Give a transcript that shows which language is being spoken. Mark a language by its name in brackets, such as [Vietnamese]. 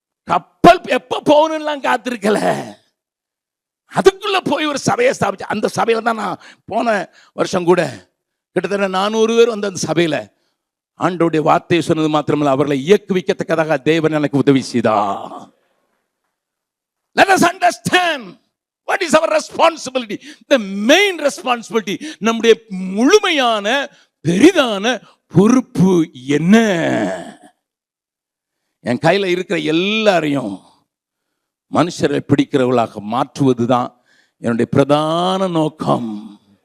[Tamil] கப்பல் எப்ப போகணும்லாம் காத்திருக்கல, அதுக்குள்ள போய் ஒரு சபையை ஸ்தாபிச்சு. அந்த சபையில தான் நான் போன வருஷம் கூட கிட்டத்தட்ட 400 பேர் வந்து அந்த சபையில ஆண்டோடைய வார்த்தையை சொன்னது மாத்திரமல்ல, அவர்களை இயக்குவிக்கத்தக்கதாக தேவன் எனக்கு உதவி செய்தார். [English] Let us understand what is our responsibility. The main responsibility, [Tamil] நம்முடைய முழுமையான பெரிதான பொறுப்பு என்ன? என் கையில இருக்கிற எல்லாரையும் மனுஷரை பிடிக்கிறவர்களாக மாற்றுவதுதான் என்னுடைய பிரதான நோக்கம்.